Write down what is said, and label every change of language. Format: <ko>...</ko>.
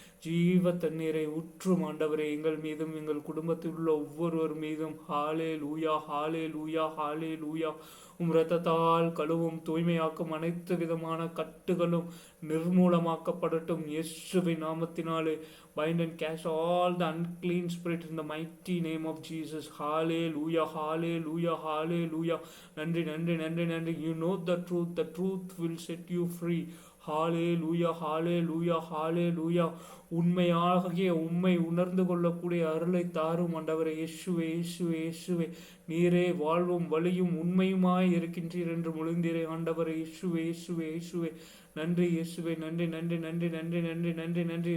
<ta>ஜீவ தண்ணீரை ஊற்றும் ஆண்டவரே எங்கள் மீதும் எங்கள் குடும்பத்தில் உள்ள ஒவ்வொருவர் மீதும். ஹாலே லூயா, ஹாலே லூயா, ஹாலே லூயா. இரத்தத்தால் கழுவும் தூய்மையாக்கும் அனைத்து விதமான கட்டுகளும் நிர்மூலமாக்கப்படட்டும் இயேசுவின் நாமத்தினாலே.</ta> <en>Bind and cast all the unclean spirit in the mighty name of Jesus.</en> <ta>Hallelujah, hallelujah, hallelujah. நன்றி நன்றி நன்றி நன்றி.</ta> <en>You know the truth will set you free.</en> <ta>Hallelujah, hallelujah, hallelujah. உண்மையாகிய உண்மை உணர்ந்து கொள்ளக்கூடிய அருளை தாரும் ஆண்டவரே. இயேசுவே, இயேசுவே, இயேசுவே. நீரே வாழ்வும் வழியும் உண்மையுமாய் இருக்கின்றீர் என்று மொழிந்தீரே ஆண்டவரே. இயேசுவே, இயேசுவே, இயேசுவே. நன்றி இயேசுவே, நன்றி நன்றி நன்றி நன்றி நன்றி நன்றி நன்றி.</ta>